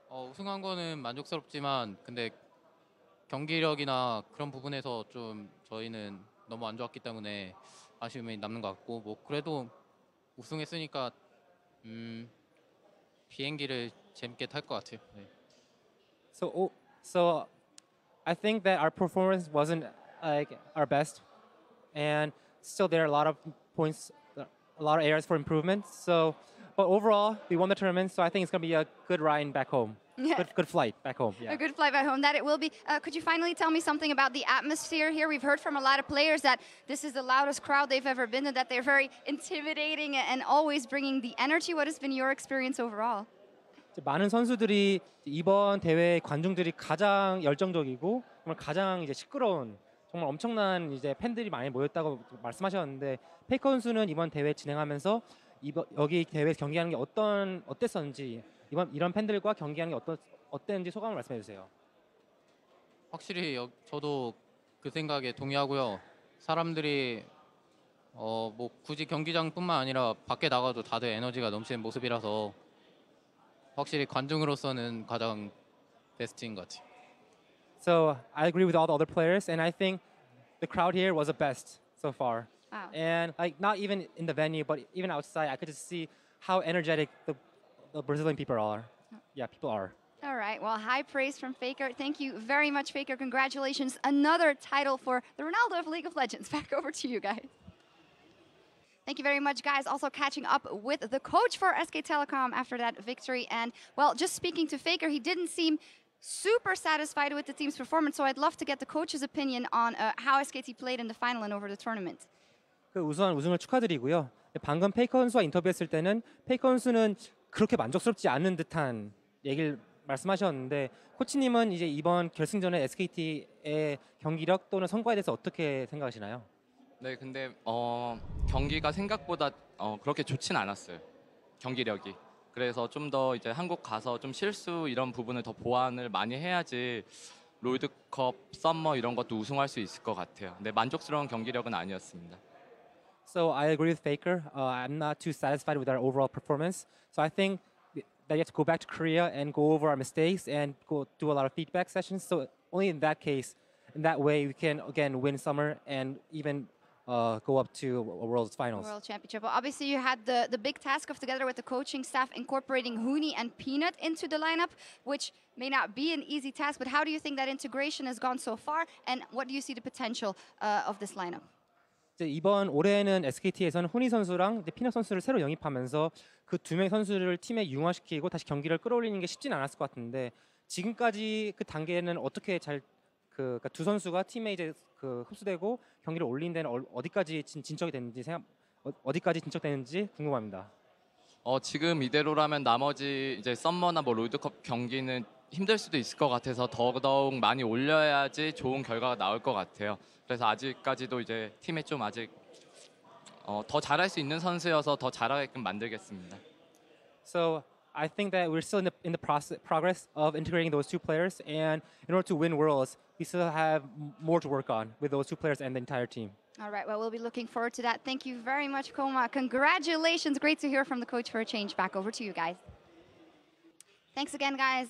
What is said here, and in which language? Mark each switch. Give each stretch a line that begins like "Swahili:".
Korean: 우승한 거는 만족스럽지만 근데 경기력이나 그런 부분에서 좀 저희는 너무 안 좋았기 때문에 아쉬움이 남는 것 같고 뭐 그래도 우승했으니까 비행기를 재밌게 탈 것 같아요. 네.
English: So I think that our performance wasn't like our best. And still there are a lot of points, a lot of areas for improvement. So, but overall, we won the tournament, so I think it's going to be a good ride back home. Yeah. Good flight back home. Yeah. A good flight back home, that it will be. Could you finally tell me something about the atmosphere here? We've heard from a lot of players that this is the loudest crowd they've ever been in, that they're very intimidating and always bringing the energy. What has been your experience overall?
Korean: 많은 선수들이 이번 대회 관중들이 가장 열정적이고 정말 가장 이제 시끄러운 정말 엄청난 이제 팬들이 많이 모였다고 말씀하셨는데 페이커 선수는 이번 대회 진행하면서 여기 대회 경기하는 게 어땠었는지 이런 팬들과 경기하는 게 어땠는지 소감을 말씀해 주세요. 확실히 저도 그 생각에 동의하고요. 사람들이 뭐 굳이 경기장뿐만 아니라 밖에 나가도 다들 에너지가 넘치는 모습이라서 확실히 관중으로서는 가장 베스트인 것 같아요.
English: So I agree with all the other players, and I think the crowd here was the best so far. Wow. And like not even in the venue, but even outside, I could just see how energetic the Brazilian people are. Yeah, people are. All right, well, high praise from Faker. Thank you very much, Faker. Congratulations. Another title for the Ronaldo of League of Legends. Back over to you guys. Thank you very much, guys. Also catching up with the coach for SK Telecom after that victory. And, well, just speaking to Faker, he didn't seem super satisfied with the team's performance, so I'd love to get the coach's opinion on how SKT played in the final and over the tournament.
Korean: 우선 우승을 축하드리고요. 방금 페이커 선수와 인터뷰했을 때는 페이커 선수는 그렇게 만족스럽지 않은 듯한 얘기를 말씀하셨는데 코치님은 이제 이번 결승전에 SKT의 경기력 또는 성과에 대해서 어떻게 생각하시나요? 네, 근데 경기가 생각보다 그렇게 좋진 않았어요. 경기력이. 그래서 좀 더 이제 한국 가서 좀 실수 이런 부분을 더 보완을 많이 해야지 롤드컵, 썸머 이런 것도 우승할 수 있을 것 같아요. 근데 만족스러운 경기력은 아니었습니다.
English: So I agree with Faker. I'm not too satisfied with our overall performance. So I think that you have to go back to Korea and go over our mistakes and go do a lot of feedback sessions. So only in that case, in that way, we can again win summer and even go up to a World Finals. World Championship. Well, obviously, you had the big task of, together with the coaching staff, incorporating HUNI and Peanut into the lineup, which may not be an easy task, but how do you think that integration has gone so far, and what do you see the potential of this lineup?
Korean: 이제 이번 올해는 SKT에서는 훈이 선수랑 피넛 선수를 새로 영입하면서 그 두 명의 선수를 팀에 융화시키고 다시 경기를 끌어올리는 게 쉽지는 않았을 것 같은데 지금까지 그 단계는 어떻게 그러니까 두 선수가 팀에 이제 흡수되고 경기를 올린 데는 어디까지 진척이 됐는지 어디까지 진척되는지 궁금합니다. 지금 이대로라면 나머지 이제 썸머나 뭐 롤드컵 경기는 힘들 수도 있을 것 같아서 더더욱 많이 올려야지 좋은 결과가 나올 것 같아요. 그래서 아직까지도 이제 팀에 좀 아직 더 잘할 수 있는 선수여서 더 잘하게끔 만들겠습니다.
English: So I think that we're still in the progress of integrating those two players, and in order to win Worlds, we still have more to work on with those two players and the entire team. All right, well, we'll be looking forward to that. Thank you very much, Koma. Congratulations. Great to hear from the coach for a change. Back over to you guys. Thanks again, guys.